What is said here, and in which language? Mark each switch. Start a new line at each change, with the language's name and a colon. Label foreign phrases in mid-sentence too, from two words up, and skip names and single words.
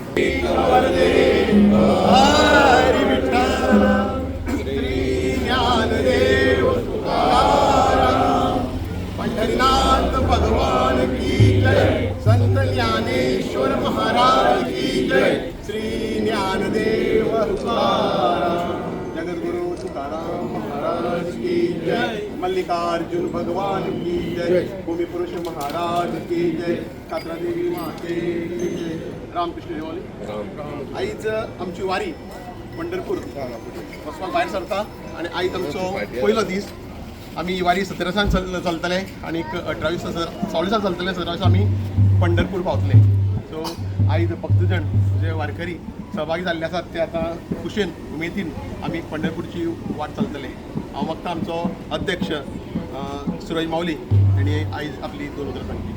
Marathi: हरी विठ्ठल श्री ज्ञानदेव तुकाराम पंढरीनाथ भगवान की जय संत ज्ञानेश्वर महाराज की जय श्री ज्ञानदेव तुकाराम जगद्गुरु तुकाराम महाराज की जय मल्लिकार्जुन भगवान की जय भूमिपुरुष महाराज की जय कात्रादेवी माते की जय रामकृष्ण देवाली आईच आमची
Konkani: वारी पंढरपूर वचपाक भायर सरता आणि आयज आमचो पयलो दीस आमी ही वारी 17 चलतले आणि 18 16 चलतले 17 आमी पंढरपूर पावतले सो आयज भक्तजण जे वारकरी सहभागी जाल्ले आसात ते आतां खुशेन उमेदीन आमी पंढरपूरची वाट चलतले हांव फक्त आमचो अध्यक्ष सुरज माऊली हांणी आयज आपली 2 उतरां सांगली